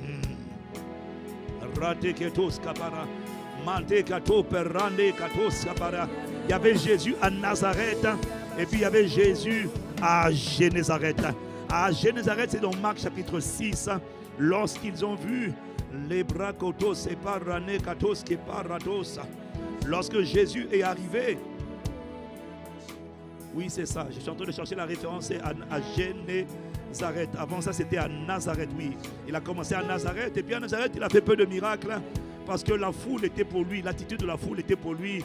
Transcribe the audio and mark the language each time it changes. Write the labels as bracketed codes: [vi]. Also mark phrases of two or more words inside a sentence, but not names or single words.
[fr] Il y avait Jésus à Nazareth et puis il y avait Jésus à Génézareth. À Génézareth, c'est dans Marc chapitre 6, lorsqu'ils ont vu les bracotos et parane katos qui parados. Lorsque Jésus est arrivé, oui c'est ça, je suis en train de chercher la référence, c'est à Génézareth. Avant ça c'était à Nazareth, oui. Il a commencé à Nazareth et puis à Nazareth il a fait peu de miracles parce que la foule était pour lui, l'attitude de la foule était pour lui.